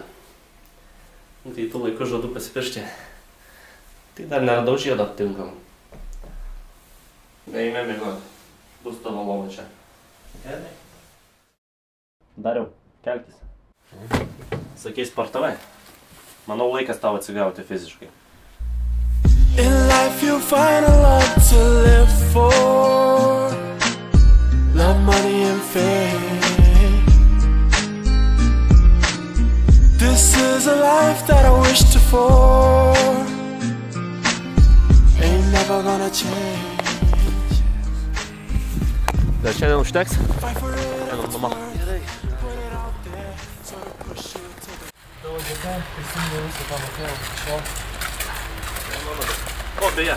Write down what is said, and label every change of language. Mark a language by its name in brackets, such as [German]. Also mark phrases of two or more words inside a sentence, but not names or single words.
[Lithuanian] Tai tų laikų žadu pasipiršti. Tai dar neradau žiedo aptinkam. Eime miegoti. Bus tavo lova čia. Gerai. Dariau, kelkis. Sakei, sportavai. Manau, laikas tau atsigauti fiziškai. [English] In life you find a lot to live for. Love, money and fame. This is a life that I wish to for. Ain't never gonna change. [Lithuanian] Dar šiandien užteks? [English] Fight for it, [Lithuanian] Einam namo. Gerai. [English] Put it out there, so push it to the... [Lithuanian] Tavo dėka, prisimenu visą tą mokėjau. Šio. O, beje.